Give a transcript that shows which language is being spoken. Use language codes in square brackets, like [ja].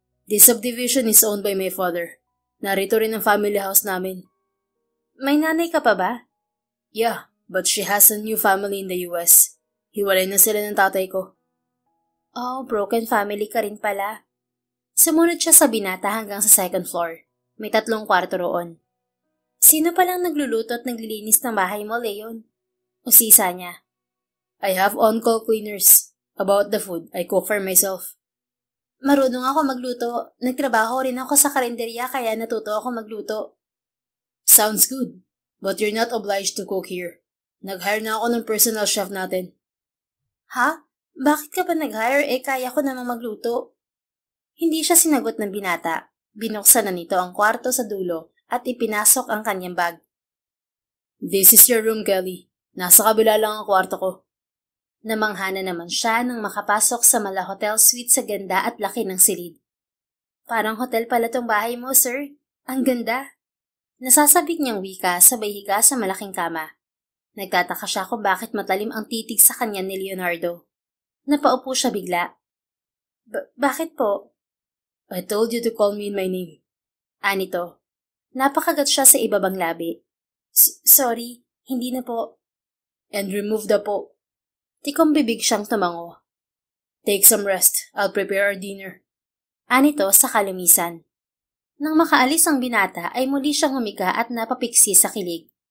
[en] This subdivision is owned by my father. [tl] Narito rin ang family house namin. May nanay ka pa ba? [en] Yeah, but she has a new family in the US. [tl] Hiwalay na sila ng tatay ko. Oh, broken family ka rin pala. Sumunod siya sa binata hanggang sa 2nd floor. May 3 kwarto roon. Sino palang nagluluto at naglilinis ng bahay mo, Leon? Usisa niya. [en] I have on-call cleaners. About the food, I cook for myself. [tl] Marunong ako magluto. Nagtrabaho rin ako sa karinderya kaya natuto ako magluto. [en] Sounds good. But you're not obliged to cook here. [tl] Nag-hire na ako ng personal chef natin. Ha? Bakit ka ba nag-hire? Kaya ko namang magluto. Hindi siya sinagot ng binata. Binuksan na nito ang kwarto sa dulo at ipinasok ang kanyang bag. [en] This is your room, Kelly. [tl] Nasa kabila lang ang kwarto ko. Namanghana naman siya nang makapasok sa mala hotel suite sa ganda at laki ng silid. Parang hotel pala tong bahay mo, sir. Ang ganda. Nasasabik niyang wika sabay higa sa malaking kama. Nagtataka siya kung bakit matalim ang titig sa kanya ni Leonardo. Napaupo siya bigla. Bakit po? [en] I told you to call me in my name. [tl] Anito. Napakagat siya sa ibabang labi. Sorry, hindi na po. [en] And remove the po. [tl] Tikong bibig siyang tumango. [en] Take some rest. I'll prepare our dinner. [tl] Anito sa kalumisan. Nang makaalis ang binata ay muli siyang humiga at napapiksi sa kilig.